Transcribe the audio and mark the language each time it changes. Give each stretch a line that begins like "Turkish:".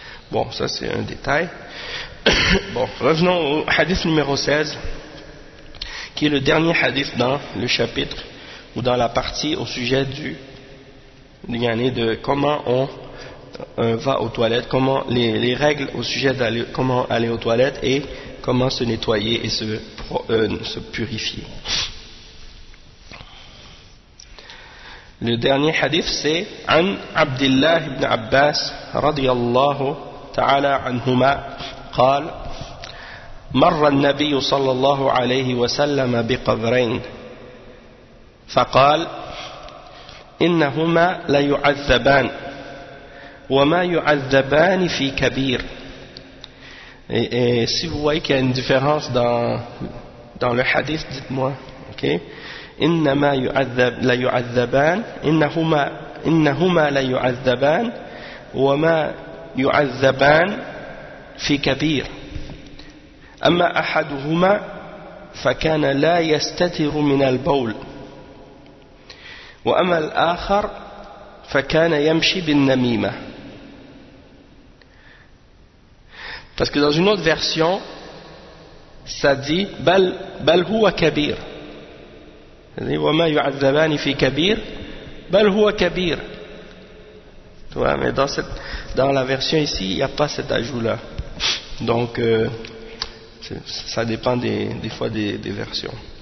French: Bon, ça c'est un détail. Bon, revenons au hadith numéro 16, qui est le dernier hadith dans le chapitre, ou dans la partie au sujet de comment on va aux toilettes, comment les règles au sujet d'aller, comment aller aux toilettes et comment se nettoyer et se purifier. Le dernier hadith c'est
Arabic: An Abdillah ibn Abbas radiyallahu ta'ala anhuma قال مر النبي صلى الله عليه وسلم بقبرين فقال إنهما ليعذبان وما يعذبان في كبير.
French: Et si vous voyez qu'il y a une différence dans le hadith, dites-moi.
Arabic: OK, إنما يعذب لا يعذبان إنهما لا يعذبان وما يعذبان في كبير. أما أحدهما فكان لا يستتر من البول، وأما الآخر فكان يمشي بالنميمة.
French: Parce que dans une autre version, ça dit
Arabic: بل هو كبير. وما يعذبان في كبير بل هو كبير.
French: Ouais, mais dans la version ici, il n'y a pas cet ajout-là. Donc, ça dépend des fois des versions.